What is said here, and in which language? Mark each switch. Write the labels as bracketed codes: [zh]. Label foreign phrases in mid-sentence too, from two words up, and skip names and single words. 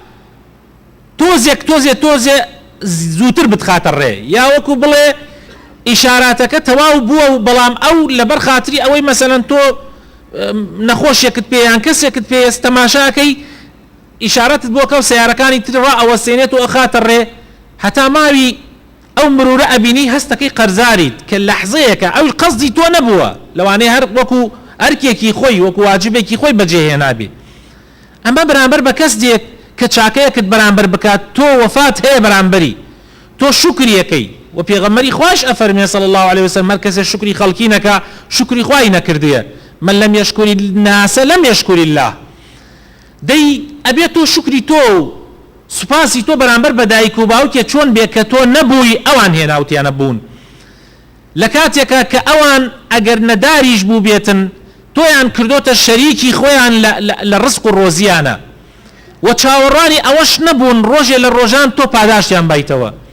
[ckb] تۆزێ زووتر بتخاتە ڕێ یا وەکو بڵێ ئیشاراتەکە تەواو بووە و بەڵام ئەو لەبەر خاتری ئەوەی مەسەلەن تۆ نەخۆشیەکت پێ یان کەسێکت پێ تەماشاکەی ئیشارەتت بۆ کە و سیارەکانی تر ڕائەوەستێنێت و ئەخاتە ڕێ هەتا ماوی ئەو مرورە ئەبینی هەستەکەی قەرزاریت کە لەحزەیەکە ئەو قەسدی تۆ نەبووە لەوانەیە هەر وەکو ئەرکێکی خۆی وەکو واجبێکی خۆی بەجێهێنابێ. ئەمە بەرامبەر بە کەسێک کە چاکەیەکت بەرامبەر بکات تۆ وەفات هەیە بەرامبەری تۆ شکریەکەی و پێغەمبەری خوش ئەفەرمێ [ar] صلی الله عليه وسلم [ckb] هەر کەسێ شکری خەڵکی نەکا شکری خوای نەکردووە [ar] من لم يشكر الناس لم يشكر الله. [ckb] دەی ئەبێ تۆ شکری تۆ سوپاسی تۆ بەرامبەر بە دایک و باوکێ چۆن بێ کە تۆ نەبووی ئەوان هێناوتیانە بوون لە کاتێکە کە ئەوان ئەگەر نەداریش بوو بێتن تۆیان کردۆتە شەریکی خۆیان لە ڕزق و ڕۆزیانە و چاوەڕانی ئەوەش نەبوون ڕۆژێ لە ڕۆژان تۆ پاداشتیان بیتەوە.